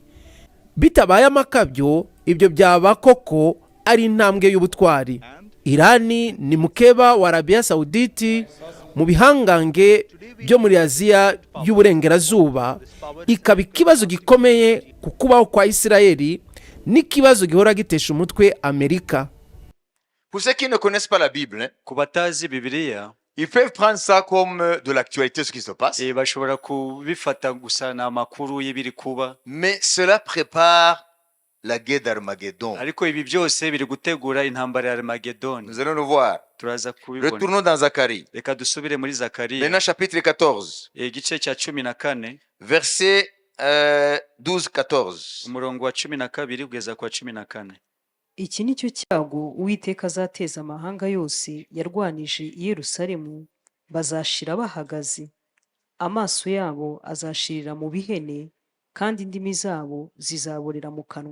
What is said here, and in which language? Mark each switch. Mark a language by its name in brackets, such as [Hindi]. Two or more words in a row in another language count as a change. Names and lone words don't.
[Kinyarwanda] Bitabaye amakabyo, ibyo byaba koko ari intambwe y'ubutwari. Irani ni mukeba wa Arabia Saudite mu bihangange byo muri Aziya y'uburengerazuba, ikaba ikibazo gikomeye ku kubaho kwa Isirayeli n'ikibazo gihora gitesha umutwe Amerika. [French] Pour ceux qui ne connaissent pas la Bible, [Kinyarwanda] ku batazi Bibiliya, [French] ils peuvent prendre ça comme de l'actualité, ce qui se passe. [Kinyarwanda] bashobora kubifata gusa n'amakuru y'ibiri kuba. [French] Mais cela prépare la guerre d'Armageddon. [Kinyarwanda] Ariko ibi byose biri gutegura intambara ya Armageddon. [French] Nous allons le voir. [Kinyarwanda] Turaza kubibona. [French] Retournons dans Zacharie. [Kinyarwanda] Reka dusubire muri Zakariya. [French] Maintenant, chapitre 14. [Kinyarwanda] Igice cya 14. [French] Verset 12-14. [Kinyarwanda] Umurongo wa 12 kugeza kwa 14. Iki ni cyo cyago Uwiteka azateza amahanga yose yarwanije i Yerusalemu, bazashira bahagaze. Amaso yabo azashirira mu bihene, kandi indimi zabo zizaborera mu kanwa.